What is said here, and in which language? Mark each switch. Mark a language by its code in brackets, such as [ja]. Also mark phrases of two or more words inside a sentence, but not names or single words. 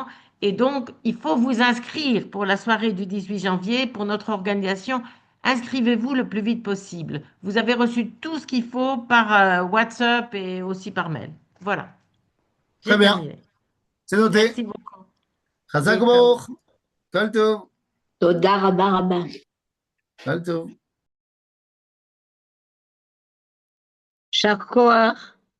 [fr] Et donc, il faut vous inscrire pour la soirée du 18 janvier pour notre organisation. Inscrivez-vous le plus vite possible. Vous avez reçu tout ce qu'il faut par WhatsApp et aussi par mail. Voilà, Très j'ai bien. terminé. C'est noté. Merci beaucoup. [he] Chazak להתראות. ברוך. כל טוב. תודה רבה רבה. כל טוב. יישר כוח.